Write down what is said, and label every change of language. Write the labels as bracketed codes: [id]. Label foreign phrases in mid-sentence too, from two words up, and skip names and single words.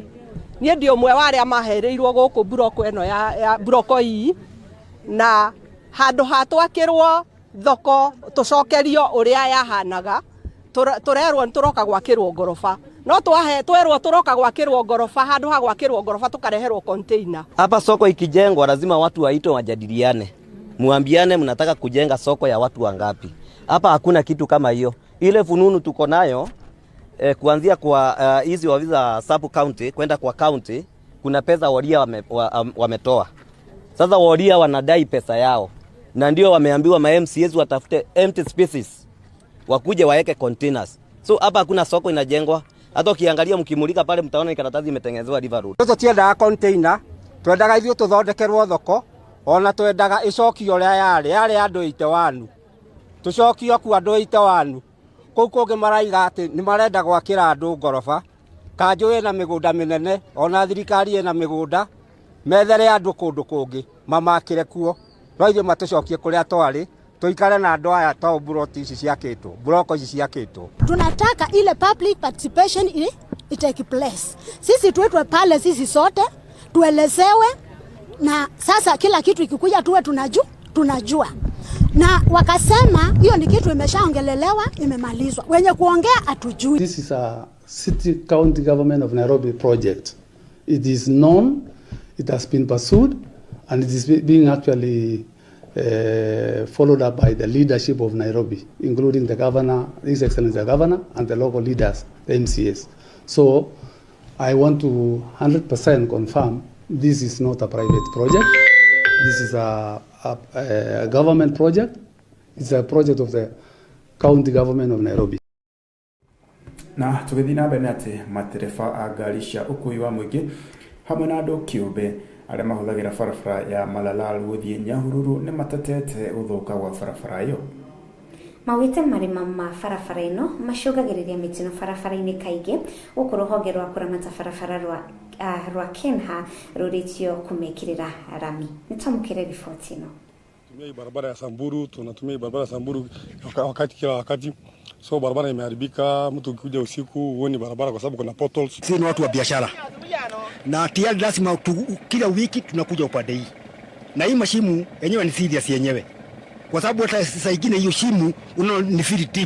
[ki] Nie ndio mwe waria mahereirwo guku broko eno ya broko hii na handu hatwakirwo thoko tucokerio uria yahanaga turerwo turoka gwakirwo gorofa no twerwo turoka gwakirwo gorofa handu ha gwakirwo gorofa tukareherwo container. [sw] Hapa soko ikijengwa lazima watu waitwe wajadiliane, muambiane mnataka kujenga soko ya watu wangapi. Hapa hakuna kitu kama hiyo. Ile fununu tuko nayo kuanzia kwa hizi ofisa sub county kwenda kwa county, kuna pesa walia wametoa. Sasa walia wanadai pesa yao, na ndio wameambiwa ma MCAs watafute [en] empty spaces [sw] wakuje waeke containers. So hapa hakuna soko inajengwa. Hata ukiangalia mkimulika pale mtaona karatasi imetengenezwa River Road. [ki] Sasa tienda container, twendaga ithio tuthondekerwo thoko, ona twendaga icokio ria yari andu ite wanu. Tucokio ku andu ite wanu. Kou kungi maraiga ati ni marenda gwakira andu gorofa. Kanjo ina migunda minene, ona thirikari ina migunda. Methere andu kundu kungi, mamakire kuo. No ithuĩ matucokie kuria twari. Tuikare na andu aya to broti ici ciakitwo, broko ici ciakitwo. [sw] Tunataka ile [en] public participation itake place. [sw] Sisi tuetwe pale sisi sote tuelezewe, na sasa kila kitu ikikuja tuwe tunajua. Na wakasema hiyo ni kitu imeshaongelelewa, imemalizwa. Wenye kuongea atujui. [en] This is a city county government of Nairobi project. It is known, it has been pursued, and it is being actually followed up by the leadership of Nairobi, including the governor, His Excellency the Governor, and the local leaders, the MCAs. So I want to 100% confirm this is not a private project. This is a government project. It's a project of the county government of Nairobi. [ki] Na tugithii na mbere ati matereba a ngari cia ukui wa muingi hamwe na andu kiumbe aria mahuthagira barabara ya Malala guthii Nyahururu ni matatete uthuka gwa barabara iyo. Mawite marima ma barabara ino macungagiriria mitino barabara-ini kaingi guku ruhonge rwa kuramata barabara rwa Kenha ruritio kumekirira rami. Nitamukire ripoti ino. [sw] Tunatumia barabara ya Samburu, tunatumia barabara ya Samburu kila wakati. So barabara imeharibika, mtu ukikuja usiku huoni barabara kwa sababu kuna potholes. Sisi ni watu wa biashara. Na tayari lazima kila wiki tunakuja upande hii. Na hii mashimu yenyewe ni serious yenyewe. Kwa sababu hata saa nyingine hiyo shimu ni [en] very deep.